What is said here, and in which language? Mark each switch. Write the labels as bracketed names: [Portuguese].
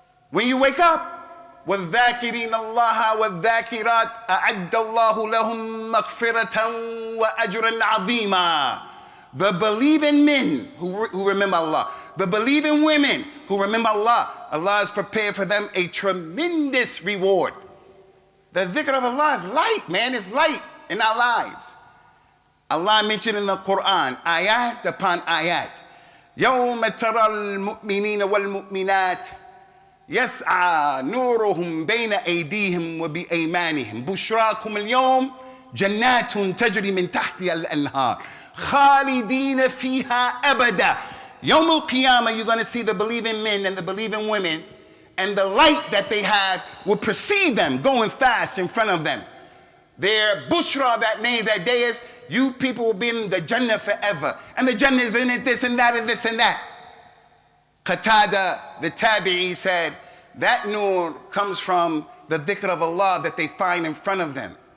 [English] When you wake up. [Arabic] وَالذَّاكِرِينَ اللَّهَ وَالذَّاكِرَاتِ أَعَدَّ اللَّهُ لَهُمْ مَغْفِرَةً وَأَجْرًا عَظِيمًا. [English] The believing men who remember Allah, the believing women who remember Allah, Allah has prepared for them a tremendous reward. The dhikr of Allah is light, man, it's light in our lives. Allah mentioned in the Quran, ayat upon ayat. [Arabic] يَوْمَ تَرَى الْمُؤْمِنِينَ وَالْمُؤْمِنَاتِ يسعى نورهم بين أيديهم وبأيمانهم بشراكم اليوم جنات تجري من تحتها الأنهار خالدين فيها أبدا. يوم القيامة, [English] you're going to see the believing men and the believing women, and the light that they have will precede them going fast in front of them. Their bushra that day is, you people will be in the Jannah forever. And the Jannah is in it, this and that and this and that. Qatada, the Tabi'i, said, that nur comes from the dhikr of Allah that they find in front of them.